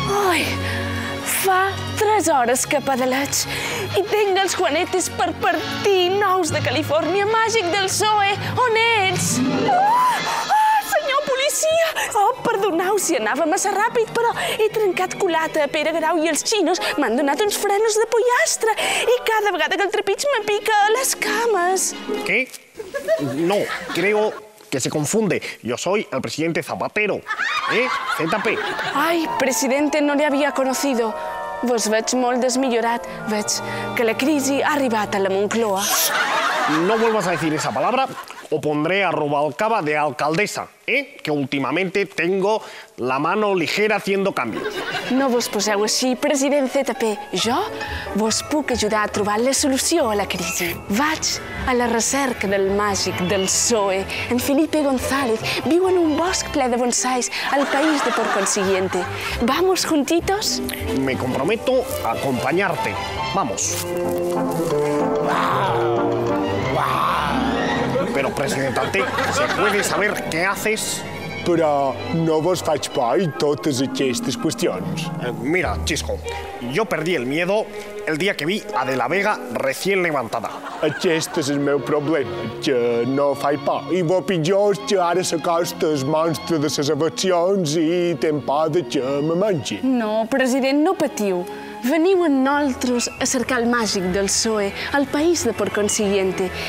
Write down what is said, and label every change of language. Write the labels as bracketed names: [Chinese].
[Catalan] Ai, fa 3 hores que pedaleig i tinc els juanetes per partir nous de Califòrnia màgic del PSOE. On ets? Senyor policia! Perdoneu si anava massa ràpid, però he trencat culata a Pere Garau i els xinos m'han donat uns frenos de pollastre i cada vegada que el trepig me pica a les cames. [Spanish] ¿Qué? No, creo que se confunde. Yo soy el presidente Zapatero. ZP. Ai, presidente, no le había conocido. [Catalan] Vos veig molt desmillorat. Veig que la crisi ha arribat a la Moncloa. [Spanish] No vuelvas a decir esa palabra o pondré a Rubalcaba de alcaldesa, que últimamente tengo la mano ligera haciendo cambios. [Catalan] No vos poseu així, president ZP. Jo vos puc ajudar a trobar la solució a la crisi. Vaig a la recerca del màgic del PSOE. En Felipe González viu en un bosc ple de bonsais al país de por consiguiente. [Spanish] ¿Vamos juntitos? Me comprometo a acompañarte. Vamos. Pero, presidente, ¿se puede saber qué haces? [Catalan] Però no vos faig por i totes aquestes qüestions. [Spanish] Mira, Chisco, yo perdí el miedo el día que vi a De la Vega recién levantada. [Catalan] Aquest és el meu problema, que no faig por. I bo pitjor és que ara s'acosta el monstre de les eleccions i tem por de que me mengi. No, president, no patiu. Veniu amb nosaltres a cercar el màgic del PSOE al país de por consiguiente.